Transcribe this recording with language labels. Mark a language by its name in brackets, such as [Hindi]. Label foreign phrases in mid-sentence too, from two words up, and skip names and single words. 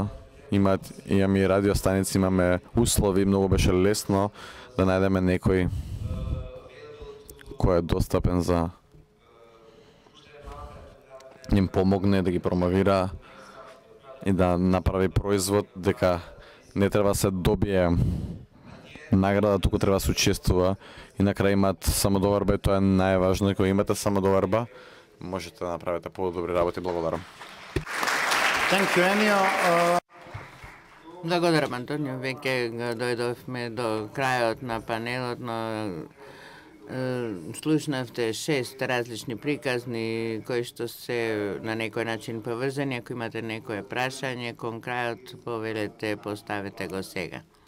[Macedonian] Имаме и радиостаници, имаме услови, многу беше лесно да најдеме некој кој е достапен за им помогне да ги промовира и да направи производ, дека не треба се добие награда, туку треба да се учествува и на крај имаат самодоварба и тоа е најважно. Кога имате самодоварба, можете да направите подобри работи. Благодарам. [English] Thank you, Ennio. [Macedonian] Благодарам, Антонио. Веќе дојдовме до крајот на панелот, но слушнавте 6 различни приказни кои што се на некој начин поврзани. Ако имате некое прашање кон крајот, повелете, поставете го сега.